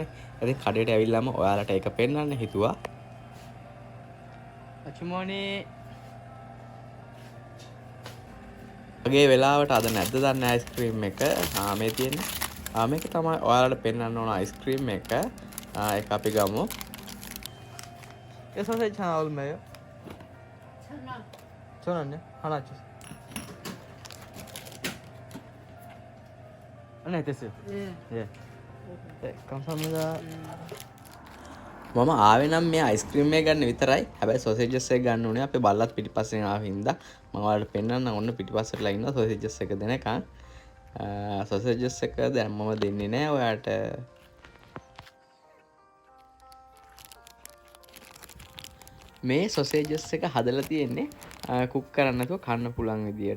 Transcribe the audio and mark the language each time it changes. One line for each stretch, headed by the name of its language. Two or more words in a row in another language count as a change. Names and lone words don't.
Sinhala: ඉතින් කඩේට ඇවිල්ලාම ඔයාලට ඒක පෙන්වන්න හිතුවා. අචුමෝනේ වගේ වෙලාවට අද නැද්ද දන්න අයිස්ක්‍රීම් එක. මේ තියෙන්නේ. මේක තමයි ඔයාලට පෙන්වන්න ඕන අයිස්ක්‍රීම් එක. ඒක අපි ගමු. eso se echan al medio.
Korean: 천원. 하나 주세요. 네, 됐어요. 예. 네, 감사합니다.
Sinhala: මම ආවේ නම් මේ අයිස්ක්‍රීම් එක ගන්න විතරයි. හැබැයි සොසේජස් එක ගන්න උනේ අපි බල්ලත් පිටිපස්සෙන් ආව හින්දා මම ඔයාලට පෙන්නන්න ඔන්න පිටිපස්සටලා ඉන්නවා සොසේජස් එක දෙනකන්. සොසේජස් එක දැන් මම දෙන්නේ නැහැ ඔයාට. මේ සොසේජස් එක හදලා තියෙන්නේ කුක් කරන්න නැතුව කන්න පුළුවන් විදියට.